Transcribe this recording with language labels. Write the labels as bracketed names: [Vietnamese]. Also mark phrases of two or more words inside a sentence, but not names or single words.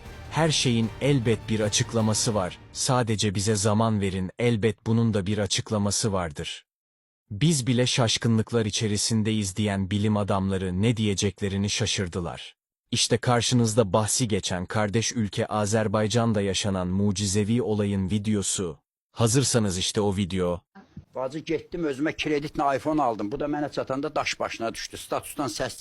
[Turkish] Her şeyin elbet bir açıklaması var, sadece bize zaman verin, elbet bunun da bir açıklaması vardır. Biz bile şaşkınlıklar içerisindeyiz diyen bilim adamları ne diyeceklerini şaşırdılar. İşte karşınızda bahsi geçen kardeş ülke Azerbaycan'da yaşanan mucizevi olayın videosu. Hazırsanız işte o video. [Azerbaijani] Bacı getdim özümə kreditlə iPhone aldım. Bu da mənə çatanda daş başına düşdü. Statusdan səs